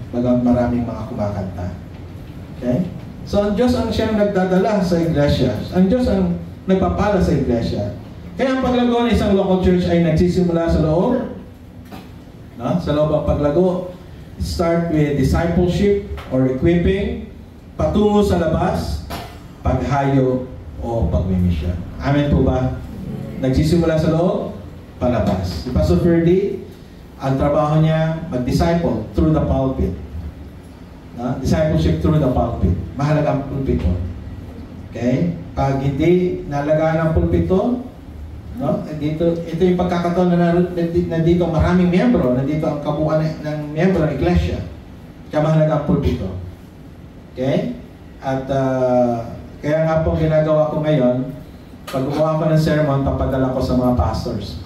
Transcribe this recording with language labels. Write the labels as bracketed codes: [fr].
[tl] Maraming mga kumakanta. Okay? So, ang Diyos ang siyang nagdadala sa iglesia. Ang Diyos ang nagpapala sa iglesia. Kaya ang paglago ng isang local church ay nagsisimula sa loob. No? Sa loob ang paglago. [en] Start with discipleship or equipping. [tl] Patungo sa labas. Paghayo o pagmimisyon. Amen po ba? Nagsisimula sa loob, palabas. Si Pastor Ferdy, ang trabaho niya, mag-disciple [en] through the pulpit. Discipleship through the pulpit. [tl] Mahalaga ang pulpito. Okay? Pag hindi nalagaan ang pulpito, no? Ito yung pagkakataon na nandito maraming miyembro, nandito ang kabuuan ng miyembro ng iglesia. Kaya mahalaga ang pulpito. Okay? At kaya nga po ginagawa ko ngayon, pag gumawa ko ng sermon, papadala ko sa mga pastors.